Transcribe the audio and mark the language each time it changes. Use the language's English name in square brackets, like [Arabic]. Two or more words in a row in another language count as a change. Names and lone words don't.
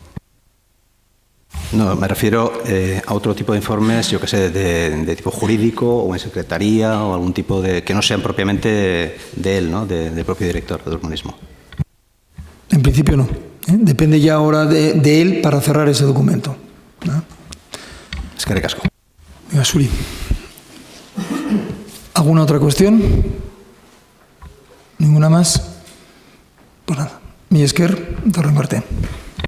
[Spanish] No, me refiero a otro tipo de informes, yo que sé, de tipo jurídico o en secretaría o algún tipo de que no sean propiamente de él, ¿no? Del propio director de urbanismo. En principio no. Depende ya ahora de él para cerrar ese documento, ¿no? [Basque] Eskerrik asko. Suri. [Spanish] ¿Alguna otra cuestión? ¿Ninguna más? Pues nada. [Basque] Mi esker, [Spanish] Torre Marte.